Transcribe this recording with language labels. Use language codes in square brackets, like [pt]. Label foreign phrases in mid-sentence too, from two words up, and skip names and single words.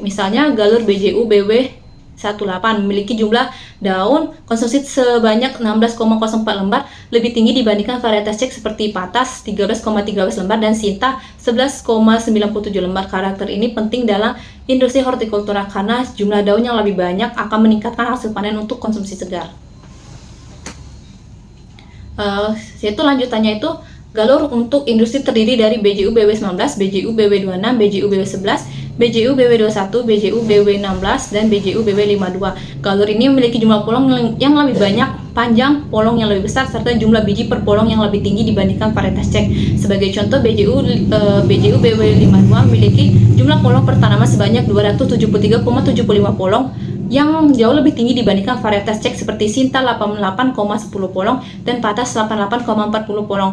[id] Misalnya galur BJU BW18 memiliki jumlah daun konsumsi sebanyak 16,04 lembar, lebih tinggi dibandingkan varietas cek seperti Patas 13,13 lembar dan Sinta 11,97 lembar. Karakter ini penting dalam industri hortikultura karena jumlah daun yang lebih banyak akan meningkatkan hasil panen untuk konsumsi segar. Yaitu lanjutannya itu galur untuk industri terdiri dari BJU BW19, BJU BW26, BJU BW11, BJU BW21, BJU BW16, dan BJU BW52. Galur ini memiliki jumlah polong yang lebih banyak, panjang polong yang lebih besar, serta jumlah biji per polong yang lebih tinggi dibandingkan varietas cek. Sebagai contoh, BJU BW52 memiliki jumlah polong per tanaman sebanyak 273,75 polong, yang jauh lebih tinggi dibandingkan varietas cek seperti Sinta 88,10 polong dan Patas 88,40 polong.